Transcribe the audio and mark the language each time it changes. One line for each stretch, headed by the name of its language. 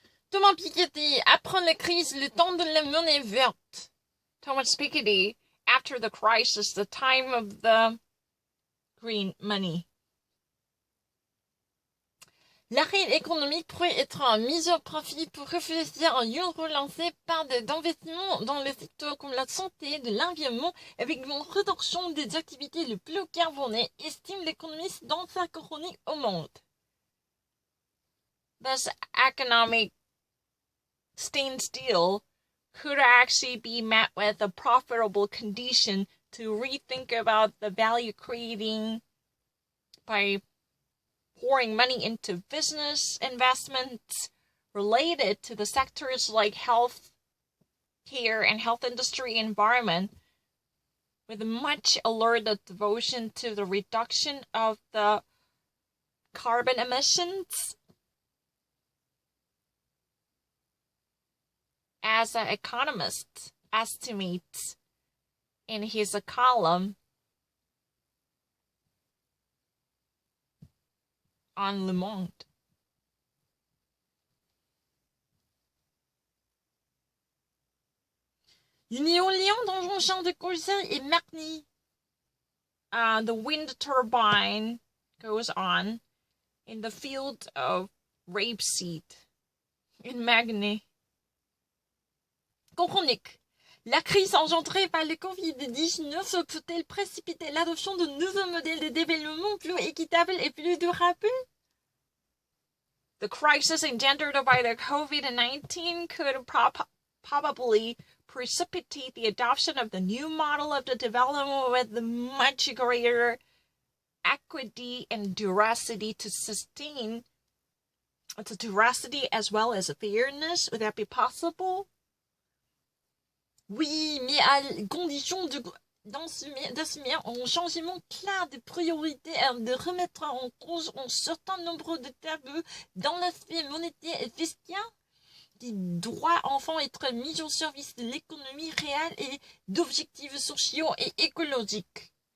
French: Thomas Piketty, après la crise, le temps de la monnaie verte.
English: Thomas Piketty, after the crisis, the time of the green money.
French: L'arrêt économique pourrait être mis au profit pour réfléchir à une relancée par des investissements dans les secteurs comme la santé, de l'environnement, avec une réduction des activités les plus carbonées, estime l'économiste dans sa chronique au Monde.
English: This economic standstill could actually be met with a profitable condition to rethink about the value creating by pouring money into business investments related to the sectors like health care and health industry environment, with much alerted devotion to the reduction of the carbon emissions. As an economist estimates in his column on Le Monde.
French: Une éolien dans un champ de colza est Magny.
English: The wind turbine goes on in the field of rapeseed in Magny.
French: Chronique. La crise engendrée par le Covid-19 peut-elle précipiter l'adoption de nouveaux modèles de développement plus équitables et plus durables?
English: The crisis engendered by the COVID-19 could probably precipitate the adoption of the new model of the development with much greater equity and duracity to sustain the duracity as well as fairness. Would that be possible?
French: Oui, mais à condition d'assumer un changement clair de priorité et de remettre en cause un certain nombre de tabous dans l'aspect monétaire et fiscal qui doit enfin être mis au service de l'économie réelle et d'objectifs sociaux et écologiques.